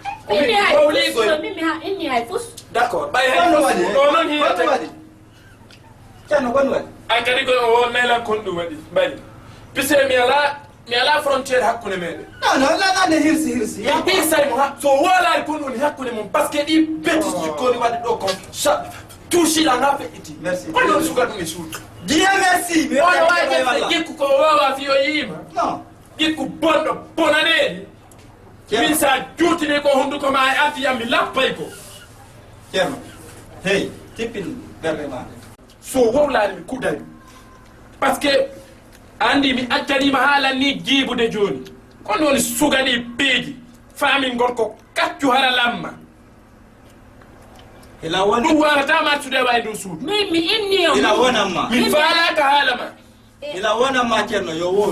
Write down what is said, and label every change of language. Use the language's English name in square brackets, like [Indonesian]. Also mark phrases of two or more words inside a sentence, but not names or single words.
[Fula] inni hay fus [French] d' accord [Fula] ɓay hay ɗo noon hiyete ceerno gon waɗi an kadi koy o wonnaylan kon ɗum waɗi mbaɗi pise mi ala frontiére hakkude meɗen non lanande hirsi hirsaymo so wolari kon woni hakkude mum [French] par ce que [Fula] ɗi bétis jikkoni waɗi ɗo kon touchiɗa na feƴƴiti on ɗon suka ɗum e suudu [French] Dieu merci [Fula] on wawi gikku ko wowa fi o yiima non gikku bonɗo bonaneɗi min sa juutini ko hunduko ma e addiyam mi lappay ko ceerno hey tippin berde ma so wowlani mi kuddani [French] par ce que [Fula] andi mi accanima haalan ni jiibude joni kono woni sugaɗi beeji famin gorko kaccu hara lamma ila woni ɗum warata mattude way dow suudu mi inni o ila wonamma mi faalaka haala ma ila wonamma ceerno yo woon